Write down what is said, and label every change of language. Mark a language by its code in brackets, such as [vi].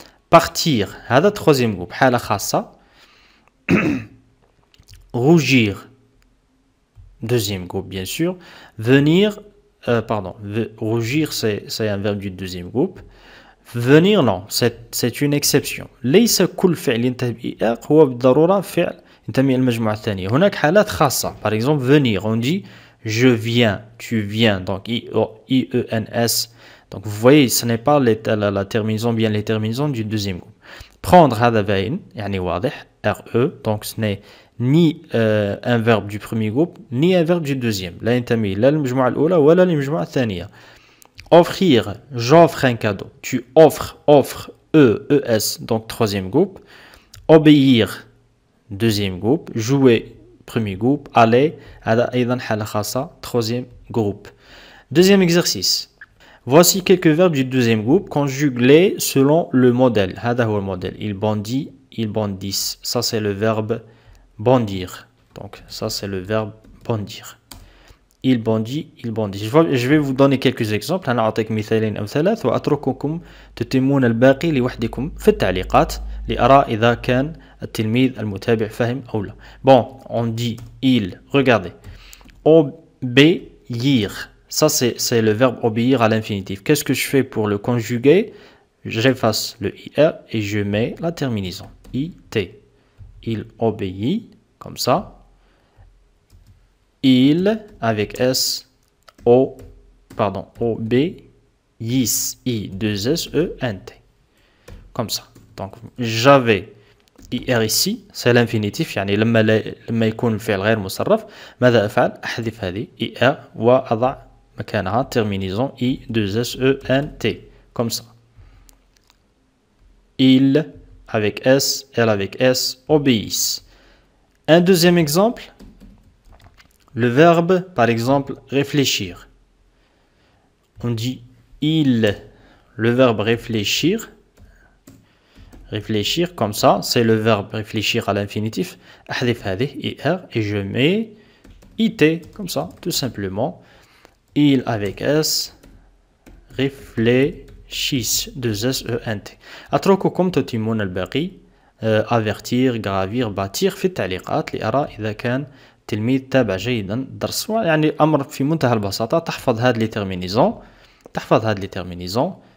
[fr] Partir, [ar] هذا [fr] troisième groupe, [ar] حالة خاصة. [fr] Rougir, deuxième groupe, bien sûr. Venir, rougir, c'est un verbe du deuxième groupe. Venir, non, c'est une exception. [ar] ليس كل فعل ينتهي بإر هو بالضرورة فعل ينتمي إلى المجموعة الثانية. هناك حالات خاصة. [fr] Par exemple, venir, on dit je viens, tu viens, donc IENS. Donc vous voyez, ce n'est pas la terminaison, bien les terminaisons du deuxième groupe. Prendre, [ar] هذا باين يعني واضح, [fr] RE, donc ce n'est ni un verbe du premier groupe ni un verbe du deuxième. [ar] لا ينتمي لا للمجموعة الأولى ولا للمجموعة الثانية. [fr] Offrir, j'offre un cadeau. Tu offres, ES, donc troisième groupe. Obéir, deuxième groupe. Jouer, premier groupe. Aller, [ar] هذا أيضا حالة خاصة, [fr] troisième groupe. Deuxième exercice. Voici quelques verbes du deuxième groupe conjugués selon le modèle. [ar] هذا هو الموديل. [fr] Il bondit, ils bondissent. Ça c'est le verbe bondir. Donc ça c'est le verbe bondir. Il bondit, il bondit. Je vais vous donner quelques exemples. [ar] أنا أعطيك مثالين أو 3 وأترككم تتمون الباقي لوحدكم في التعليقات لأرى إذا كان التلميذ المتابع فهم أو لا. [fr] Bon, on dit il. Regardez. Obéir. Ça, c'est le verbe obéir à l'infinitif. Qu'est-ce que je fais pour le conjuguer? J'efface le IR et je mets la terminaison. IT. Il obéit, comme ça. Il, avec S, obéissent. I-2-S-E-N-T. Comme ça. Donc, j'avais IR ici, c'est l'infinitif. [ar] يعني لما يكون الفعل غير مصرف ماذا أفعل؟ أحذف هذه IR وأضع مكانها terminaison I-2-S-E-N-T. [fr] Comme ça. Il avec S, elle avec S, obéissent. Un deuxième exemple, le verbe, par exemple, réfléchir. On dit il, le verbe réfléchir. Réfléchir, comme ça, c'est le verbe réfléchir à l'infinitif. [ar] أحذف هذه [fr] IR et je mets IT, comme ça, tout simplement. Il avec S, réfléchissent, 2SENT. [ar] أترككم تتمون الباقي. [fr] avertir, gravir, bâtir [ar] في التعليقات لأرى إذا كان تلميذ تابع جيدا الدرس. يعني أمر في منتهى البساطة. تحفظ هذه لي terminaisons. تحفظ هذه لي terminaisons.